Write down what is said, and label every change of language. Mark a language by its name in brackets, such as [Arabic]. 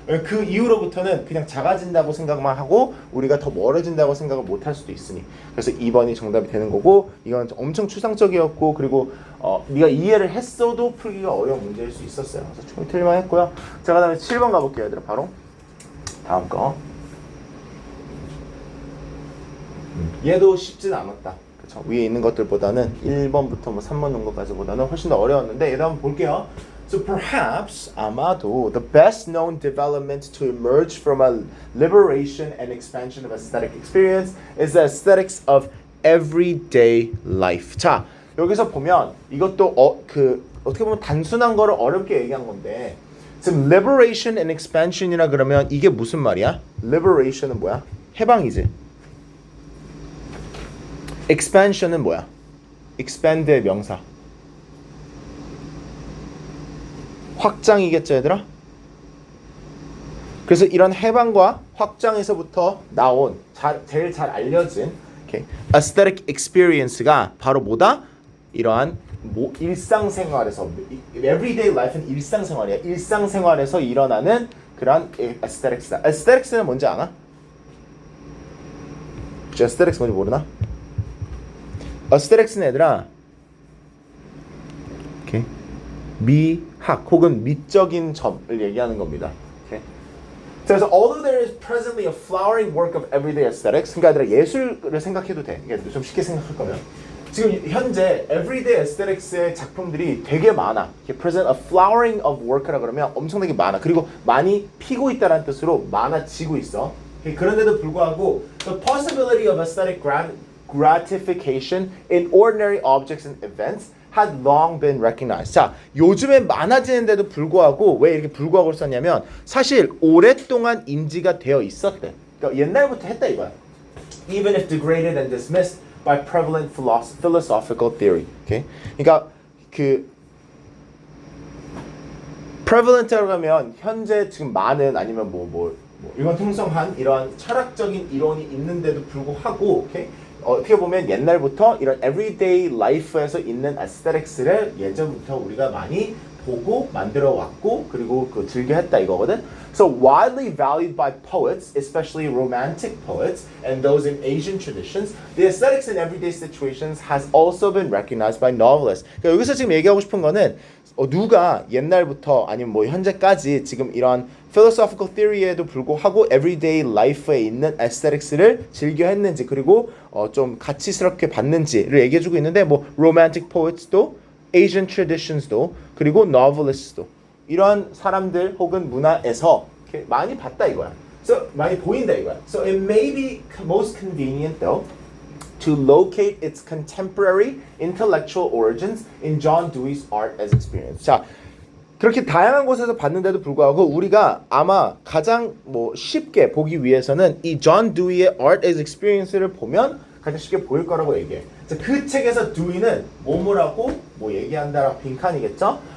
[Korean] 그 이후로부터는 그냥 작아진다고 생각만 하고 우리가 더 멀어진다고 생각을 못 할 수도 있으니 그래서 2번이 정답이 되는 거고 이건 엄청 추상적이었고 그리고 네가 이해를 했어도 풀기가 어려운 문제일 수 있었어요. 그래서 충분히 틀릴만 했고요. 자, 그 다음에 7번 가볼게요 얘들아. 바로 다음 거. 얘도 쉽진 않았다. 그쵸? 위에 있는 것들보다는 1번부터 뭐 3번 정도까지보다는 훨씬 더 어려웠는데 얘도 한번 볼게요. [English] So perhaps [Korean] 아마도 [English] the best known development to emerge from a liberation and expansion of aesthetic experience is the aesthetics of everyday life. [Korean] 자, 여기서 보면 이것도 어떻게 보면 단순한 거를 어렵게 얘기한 건데 지금 liberation and expansion이라 그러면 이게 무슨 말이야? liberation은 뭐야? 해방이지. expansion은 뭐야? expand의 명사. 확장이겠죠 얘들아? 그래서 이런 해방과 확장에서부터 나온 제일 잘 알려진 aesthetic experience가 바로 뭐다? 이러한 일상생활에서 everyday life는 일상생활이야. 일상생활에서 일어나는 그런 aesthetics다. aesthetics는 뭔지 아나? aesthetics 뭔지 모르나? aesthetics는 얘들아 미학 혹은 미적인 점을 얘기하는 겁니다. [English] Okay? [Korean] 그래서 [English] although there is presently a flowering work of everyday aesthetics, [Korean] 그러니까 얘들아 예술을 생각해도 돼. 이게 좀 쉽게 생각할 거면 지금 현재 everyday aesthetics의 작품들이 되게 많아. [English] present a flowering of work라 [Korean] 그러면 엄청나게 많아. 그리고 많이 피고 있다는 뜻으로 많아지고 있어. [English] Okay? [Korean] 그런데도 불구하고 [English] the possibility of aesthetic gratification in ordinary objects and events had long been recognized. [Korean] 자, 요즘에 많아지는데도 불구하고 왜 이렇게 불구하고 썼냐면 사실 오랫동안 인지가 되어 있었대. 그러니까 옛날부터 했다 이거야. [English] Even if degraded and dismissed by prevalent philosophical theory. Okay? [Korean] 그러니까 그 prevalent라고 하면 현재 지금 많은 아니면 뭐 이건 통성한 이러한 철학적인 이론이 있는데도 불구하고 okay? 어떻게 보면 옛날부터 이런 everyday life에서 있는 aesthetics를 예전부터 우리가 많이 보고 만들어 왔고 그리고 그 즐겨 했다 이거거든. [English] So widely valued by poets, especially romantic poets and those in Asian traditions, the aesthetics in everyday situations has also been recognized by novelists. [Korean] 그러니까 여기서 지금 얘기하고 싶은 거는 누가 옛날부터 아니면 뭐 현재까지 지금 이런 philosophical theory에도 불구하고 everyday life에 있는 aesthetics를 즐겨 했는지 그리고 좀 가치스럽게 봤는지를 얘기해주고 있는데 뭐 romantic poets도 Asian traditions도 그리고 novelists도 이런 사람들 혹은 문화에서 이렇게 많이 봤다 이거야. So 많이 보인다 이거야. [English] So it may be most convenient though to locate its contemporary intellectual origins in John Dewey's art as experience. [Korean] 자, 그렇게 다양한 곳에서 봤는데도 불구하고 우리가 아마 가장 쉽게 보기 위해서는 이 존 두이의 art as experience를 보면 가장 쉽게 보일 거라고 얘기해. 그 책에서 두이는 뭐라고 얘기한다라고 빈칸이겠죠?